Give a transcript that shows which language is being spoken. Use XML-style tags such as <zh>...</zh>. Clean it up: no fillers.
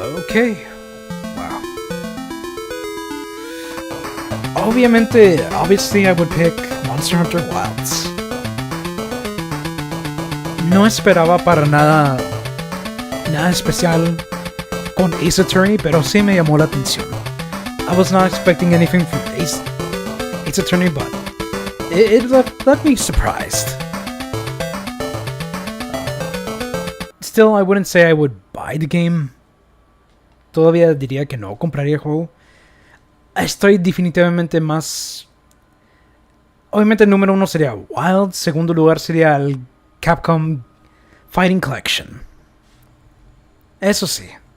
<en>Okay. Wow. Obviously I would pick Monster Hunter Wilds.</en> <es>No esperaba para nada especial con Ace Attorney, pero sí me llamó la atención.</es> <en>I was not expecting anything from Ace Attorney, but it left me surprised. Still, I wouldn't say I would buy the game.</en> <es>Todavía diría que no compraría el juego. Estoy definitivamente más... Obviamente el número 1 sería Wild. Segundo lugar sería el Capcom Fighting Collection. Eso sí.</es>